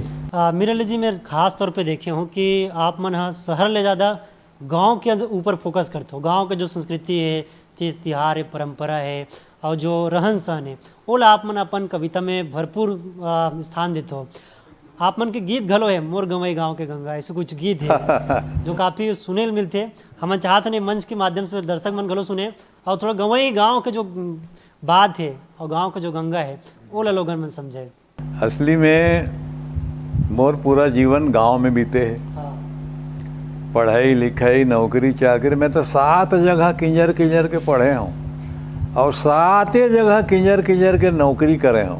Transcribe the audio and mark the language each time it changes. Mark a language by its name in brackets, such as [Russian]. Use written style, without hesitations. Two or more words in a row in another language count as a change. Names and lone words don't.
[Chhattisgarhi] मीर अली जी, मैं खास तौर पे देखे हूँ कि आप मन हाँ शहर ले ज़्यादा गांव के ऊपर फोकस करते हो। गांव के जो संस्कृति है, तीज तिहार है, परंपरा है और जो रहन सहन है वो ला आप मन अपन कविता में भरपूर स्थान देते हो। आप मन के गीत घलो है, मोर गंवई गांव के गंगा, ऐसे कुछ गीत है जो काफ़ी सुने मिलते। हम चाहते नहीं मंच के माध्यम से दर्शक मन घलो सुने और थोड़ा गंवई गांव के जो बात है और गांव का जो गंगा है वो ला लोगन मन समझे। असली में मोर पूरा जीवन गांव में बीते है। पढ़ाई लिखाई नौकरी चाकरी में तो 7 जगह किंजर किंजर के पढ़े हूँ और 7 जगह किंजर किंजर के नौकरी करे हूँ।